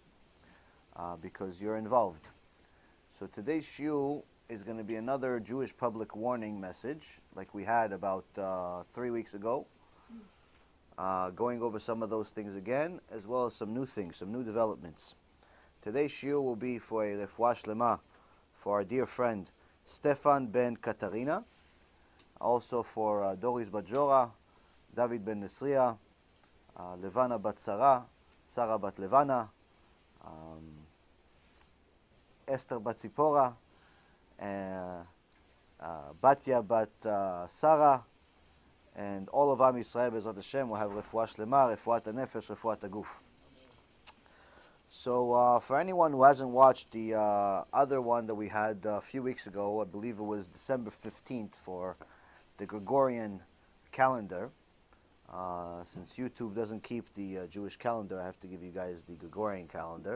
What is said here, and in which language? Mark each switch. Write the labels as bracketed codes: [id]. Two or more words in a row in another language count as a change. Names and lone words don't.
[en] Because you're involved. So today's shiur is going to be another Jewish public warning message, like we had about 3 weeks ago. Going over some of those things again, as well as some new things, some new developments. Today's shiur will be for a [he] refuah shlema [en] for our dear friend Stefan ben Katarina, also for Doris Bajora, David ben Nesria, Levana bat Sarah, Sarah bat Levana, Esther bat Zipora, Batya bat Sarah, and all of [he] Am Yisrael Bezrat Hashem [en] will have [he] refuah shlema, refuat hanefesh, refuat haguf. [en] So for anyone who hasn't watched the other one that we had a few weeks ago, I believe it was December 15th for the Gregorian calendar. Since YouTube doesn't keep the Jewish calendar, I have to give you guys the Gregorian calendar.